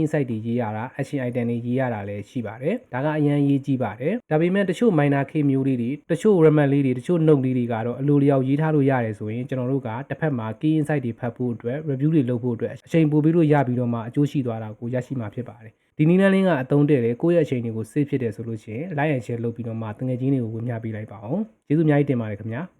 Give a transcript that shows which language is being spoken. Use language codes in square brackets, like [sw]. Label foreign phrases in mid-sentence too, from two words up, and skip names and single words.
[my] insight တွေရေးရတာ [en] action item [my] တွေရေးရတာလည်းရှိပါတယ်ဒါကအရင်ရေးကြည့်ပါတယ်ဒါပေမဲ့တချို့ [en] minor case [my] မျိုးလေးတွေတချို့ remark လေးတွေတချို့ note လေးတွေကတော့အလိုလျောက်ရေးထားလို့ရတယ်ဆိုရင်ကျွန်တော်တို့ကတစ်ဖက်မှာ [en] key insight [my] တွေဖတ်ဖို့အတွက် review တွေလုပ်ဖို့အတွက်အချိန်ပို့ပြီးလို့ရပြီးတော့မှအကျိုးရှိသွားတာကိုရရှိမှာဖြစ်ပါတယ်ဒီနည်းလမ်းလေးကအသုံးတည့်တယ်ကိုယ့်ရဲ့အချိန်တွေကို save ဖြစ်တယ်ဆိုလို့ရှိရင် [en] like and share [my] လုပ်ပြီးတော့မှတငယ်ချင်းတွေကိုဝေမျှပေးလိုက်ပါအောင်ကျေးဇူးအများကြီးတင်ပါတယ်ခင်ဗျာ